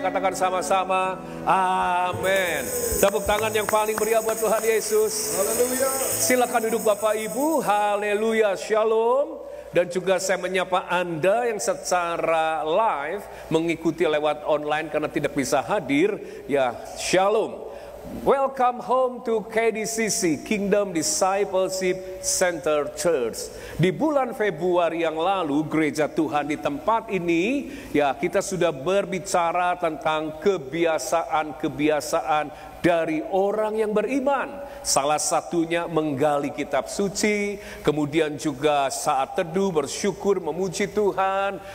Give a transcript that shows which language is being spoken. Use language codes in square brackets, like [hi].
[id] Katakan sama-sama, amin. Tepuk tangan yang paling meriah buat Tuhan Yesus. Haleluya. Silakan duduk Bapak Ibu. Haleluya, shalom. Dan juga saya menyapa Anda yang secara live mengikuti lewat online karena tidak bisa hadir. Ya, shalom. [en] Welcome home to KDCC, Kingdom Discipleship Center Church. [id] Di bulan Februari yang lalu, gereja Tuhan di tempat ini, ya kita sudah berbicara tentang kebiasaan-kebiasaan dari orang yang beriman. Salah satunya menggali kitab suci, kemudian juga saat teduh, bersyukur, memuji Tuhan.